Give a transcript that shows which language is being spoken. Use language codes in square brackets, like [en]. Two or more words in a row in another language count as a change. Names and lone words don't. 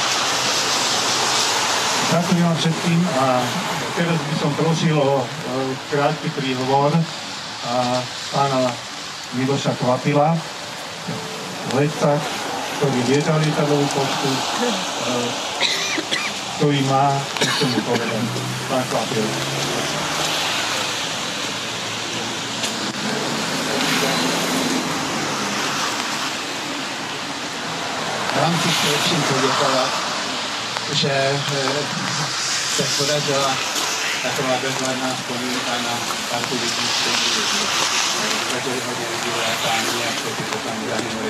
[sk] Ďakujem vám všetkým a teraz by som prosil o krátky príhovor pána Miloša Kvapila, letca, ktorý lietal lietadlovú poštu, ktorý má, čo mu povedať, pán Kvapil. [cs] Vám chci především poděkovat, že se podařila taková bezvadná vzpomínka na partu lidí, kteří zažili hodně lidí v létání a kteří potom zanimali.